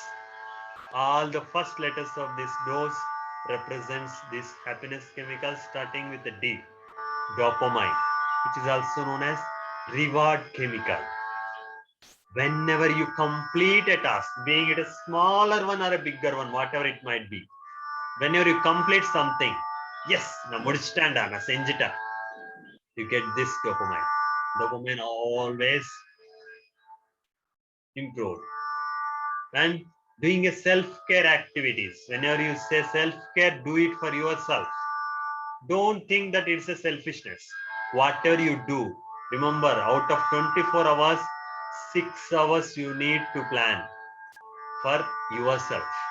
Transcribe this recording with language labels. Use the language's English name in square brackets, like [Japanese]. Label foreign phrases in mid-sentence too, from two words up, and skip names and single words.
[English] All the first letters of this dose represents this happiness chemical starting with the D, dopamine, which is also known as reward chemical. Whenever you complete a task, being it a smaller one or a bigger one, whatever it might be, whenever you complete something, yes, [Tamil] நா முடிச்சிட்டண்டா நா செஞ்சிட்டா, [English] you get this dopamine. Dopamine always improved. And doing a self-care activities, whenever you say self-care, do it for yourself. Don't think that it's a selfishness. Whatever you do, remember, out of 24 hours, 6 hours you need to plan for yourself.